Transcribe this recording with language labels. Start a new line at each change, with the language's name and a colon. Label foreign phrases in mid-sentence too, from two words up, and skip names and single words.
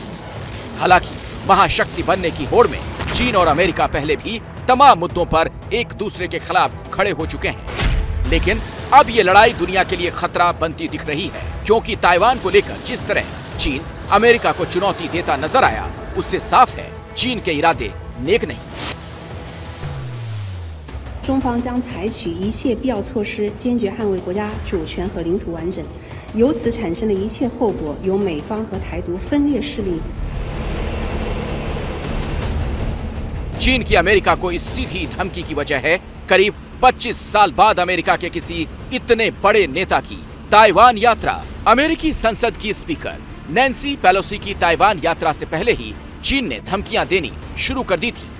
Hindi: हालांकि महाशक्ति बनने की होड़ में चीन और अमेरिका पहले भी तमाम मुद्दों पर एक दूसरे के खिलाफ खड़े हो चुके हैं, लेकिन अब ये लड़ाई दुनिया के लिए खतरा बनती दिख रही है, क्योंकि ताइवान को लेकर जिस तरह चीन अमेरिका को चुनौती देता नजर आया, उससे साफ है चीन के इरादे नेक नहीं।
Chinese: 中方将采取一切必要措施，坚决捍卫国家主权和领土完整。由此产生的一切后果，由美方和台独分裂势力。
Hindi: चीन की अमेरिका को इस सीधी धमकी की वजह है करीब 25 साल बाद अमेरिका के किसी इतने बड़े नेता की ताइवान यात्रा। अमेरिकी संसद की स्पीकर नैन्सी पेलोसी की ताइवान यात्रा से पहले ही चीन ने धमकियां देनी शुरू कर दी थी।